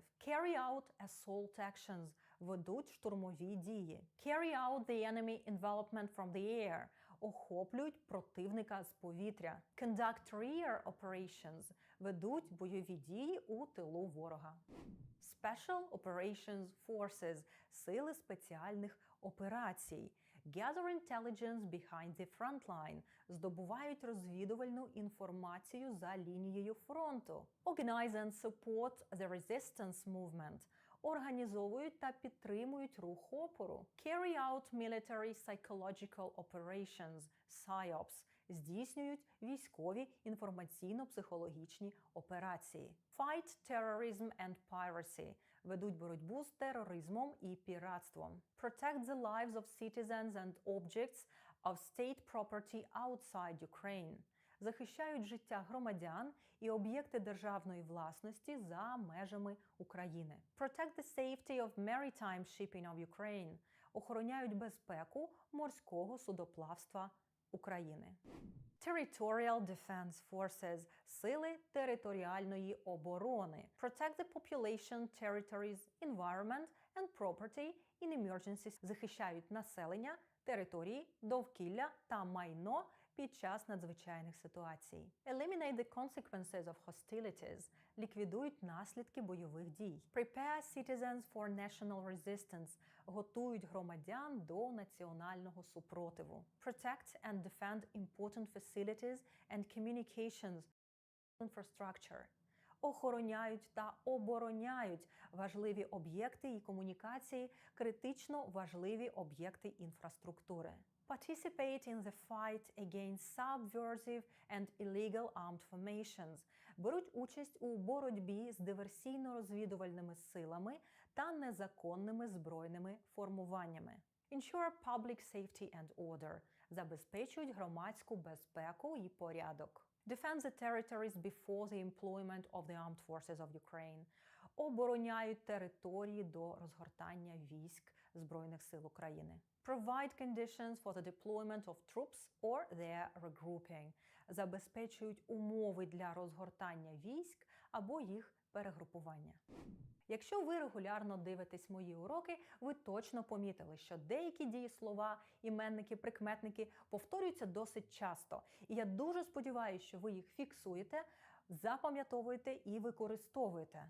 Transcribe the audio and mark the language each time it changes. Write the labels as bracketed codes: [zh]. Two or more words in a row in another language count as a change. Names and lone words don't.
[en] Carry out assault actions – [uk] ведуть штурмові дії. [en] Carry out the enemy envelopment from the air – [uk] охоплюють противника з повітря. [en] Conduct rear operations – [uk] ведуть бойові дії у тилу ворога. [en] Special Operations Forces – [uk] сили спеціальних операцій. [en] Gather intelligence behind the front line – [uk] здобувають розвідувальну інформацію за лінією фронту. [en] Organize and support the resistance movement – [uk] організовують та підтримують рух опору. [en] Carry out military psychological operations – PSYOPs – [uk] здійснюють військові інформаційно-психологічні операції. [en] Fight terrorism and piracy – [uk] ведуть боротьбу з тероризмом і піратством. [en] Protect the lives of citizens and objects of state property outside Ukraine – [uk] захищають життя громадян і об'єкти державної власності за межами України. [en] Protect the safety of maritime shipping of Ukraine – [uk] охороняють безпеку морського судоплавства України. [en] Territorial Defense Forces – [uk] сили територіальної оборони. [en] Protect the population, territories, environment and property in emergencies – [uk] захищають населення, території, довкілля та майно під час надзвичайних ситуацій. [en] Eliminate the consequences of hostilities – [uk] ліквідують наслідки бойових дій. [en] Prepare citizens for national resistance – [uk] готують громадян до національного супротиву. [en] Protect and defend important facilities and communications infrastructure – [uk] охороняють та обороняють важливі об'єкти і комунікації, критично важливі об'єкти інфраструктури. [en] Participate in the fight against subversive and illegal armed formations. [uk] Беруть участь у боротьбі з диверсійно-розвідувальними силами та незаконними збройними формуваннями. [en] Ensure public safety and order. [uk] Забезпечують громадську безпеку і порядок. [en] Defend the territories before the employment of the armed forces of Ukraine. [uk] Обороняють території до розгортання військ Збройних сил України. [en] Provide conditions for the deployment of troops or their regrouping. [uk] Забезпечують умови для розгортання військ або їх перегрупування. Якщо ви регулярно дивитесь мої уроки, ви точно помітили, що деякі дієслова, іменники, прикметники повторюються досить часто. І я дуже сподіваюся, що ви їх фіксуєте, запам'ятовуєте і використовуєте.